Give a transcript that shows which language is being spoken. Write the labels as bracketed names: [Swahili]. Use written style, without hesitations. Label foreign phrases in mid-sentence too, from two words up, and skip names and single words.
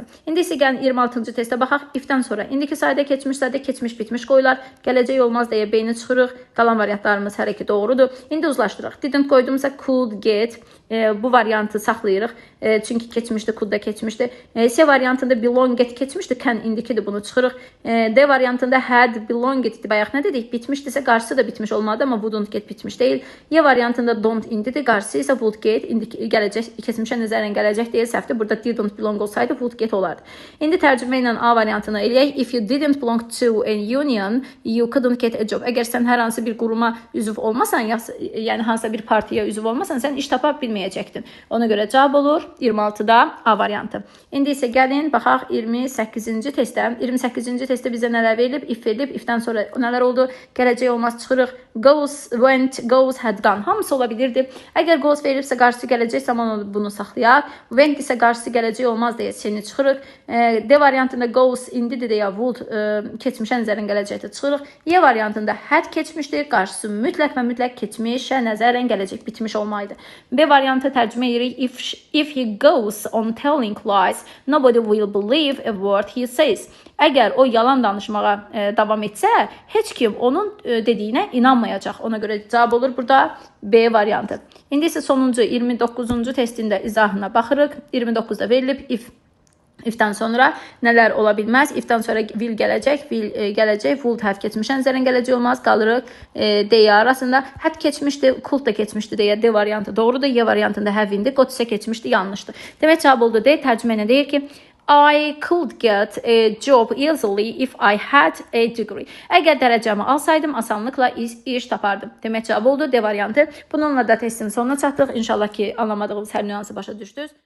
[Azerbaijani] İndi isə gəlin 26-cı testə baxaq. If-dən sonra indiki sayda keçmiş bitmiş qoyular. Gələcək olmaz deyə B-ni çıxırıq. Qalan variantlarımız hər iki doğrudur. İndi uzlaşdıraq. Didn't qoydumsa [English] could get. [Azerbaijani] Bu variantı saxlayırıq. Çünki keçmişdi, could da keçmişdi. C variantında [English] belong get [Azerbaijani] keçmişdi. Can indikidir, bunu çıxırıq. D variantında [English] had belong get [Azerbaijani] idi. Bayaq nə dedik? Bitmişdisə qarşısı da bitmiş olmalıdır, amma [English] wouldn't get [Azerbaijani] bitmiş deyil. Y variantında don't indidir. Qarşısı isə [English] would get. [Azerbaijani] Gələcək, keçmişə nəzərən gələcək deyil, səhvdir. Burada [English] didn't belong [Azerbaijani] olsaydı [English] would get [Azerbaijani] olardı. İndi tərcümə ilə A variantını eləyək. [English] If you didn't belong to an union, you couldn't get a job. [Azerbaijani] Əgər sən hər hansı bir quruma üzv olmasan, yəni hansısa bir partiya üzv olmasan, sən iş tapa bilməyəcəkdin. Ona görə cavab olur 26-da A variantı. İndi isə gəlin baxaq 28-ci testə. 28-ci testdə bizə nələr verilib? If verilib. If-dən sonra nələr oldu? Gələcək olmaz çıxırıq. [English] Goes, went, goes, had gone. [Azerbaijani] Hamısı ola bilirdi. Əgər goes verilibsə qarşısı gələcək zaman bunu saxlayaq. Went isə qarşısı gələcək olmaz deyə seni çıxırıq. D variantında goes indidir deyə would keçmişə nəzərən gələcəkdə çıxırıq. Y variantında had keçmişdir. Qarşısı mütləq və mütləq keçmişə nəzərən gələcək bitmiş olmalıydı. B variantı tərcümə edirik. [English] If he goes on telling lies, nobody will believe a word he says. [Azerbaijani] Əgər o yalan danışmağa davam etsə, heç kim onun dediyinə inanmayacaq. Ona görə cavab olur burada B variantı. İndi isə sonuncu 29-cu testində izahına baxırıq. 29-da verilib if-dən sonra nələr ola bilməz? If-dən sonra will gələcək, [English] would have [Azerbaijani] keçmişə nəzərən gələcək olmaz. Qalırıq D arasında. Had keçmişdi, could da keçmişdi deyə D variantı doğrudur. Y variantında have indi, got isə keçmişdi, yanlışdır. Demək cavab oldu D. Tərcümə nə deyir ki, [English] I could get a job easily if I had a degree. [Azerbaijani] Əgər dərəcəmi alsaydım, asanlıqla iş tapardım. Demək cavab oldu D variantı. Bununla da testin sonuna çatdıq. İnşallah ki, anlamadığımız hər nüansı başa düşdünüz.